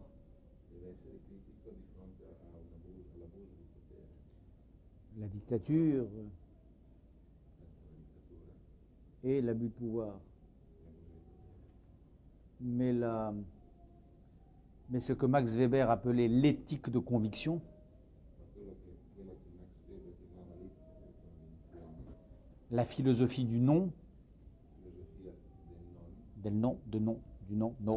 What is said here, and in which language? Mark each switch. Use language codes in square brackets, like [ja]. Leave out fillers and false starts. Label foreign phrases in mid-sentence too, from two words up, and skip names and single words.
[it] deve essere critico di fronte all'abuso del potere. [fr] La dictature, et l'abus de pouvoir. Mais, mais ce que Max Weber appelait l'éthique de conviction, la philosophie du non, du non, non.